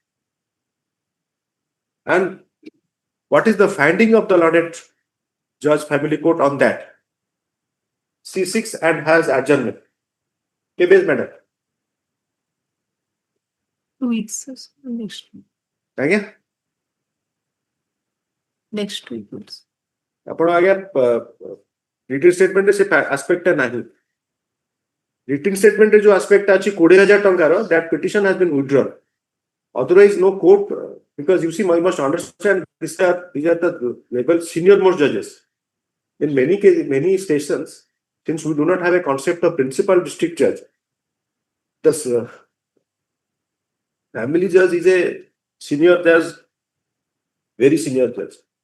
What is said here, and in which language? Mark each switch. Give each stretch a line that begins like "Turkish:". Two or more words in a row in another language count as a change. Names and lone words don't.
English: And what is the finding of the learned judge family court on that? C6 and has adjournment. Case matter. 2 weeks. Next week. Again? Next 2 weeks.
Odia: ଆପଣ ଆଜ୍ଞା
English: written statementରେ
Odia: ସେ ଆସ୍ପେକ୍ଟଟା ନାହିଁ।
English: Written statement
Odia: जो aspect ଅଛି 20,000 ଟଙ୍କାର,
English: that petition has been withdrawn. Otherwise, no court, because you see, you must understand these are the level senior most judges. In many cases, many stations, since we do not have a concept of principal district judge, this family judge is a senior judge, very senior judge.